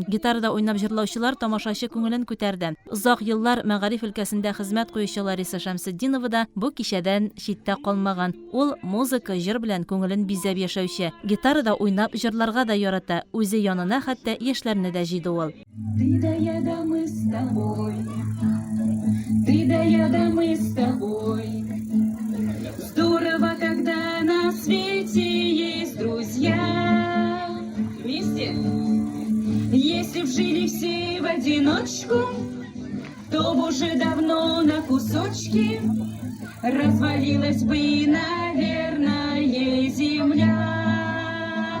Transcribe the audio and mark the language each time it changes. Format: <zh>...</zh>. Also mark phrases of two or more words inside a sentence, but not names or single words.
<tt>Гитарада уйнап җырлаучылар тамашачы күңелен күтәрде. Озак еллар мәгариф өлкәсендә хезмәт куючы Лариса Шәмсетдинова да бу кичәдән читтә калмаган. Ул музыка, җыр белән күңелен бизәп яшәүче. Гитарада уйнап җырларга да ярата. Үзе янына хәтта яшьләрне дә җыйды ул.</tt> <ru>Ты да я да мы с тобой. Ты да я да мы с тобой. Здорово, когда на свете есть друзья. Вместе. Если б жили все в одиночку, то б уже давно на кусочки развалилась бы, наверное, земля.</ru>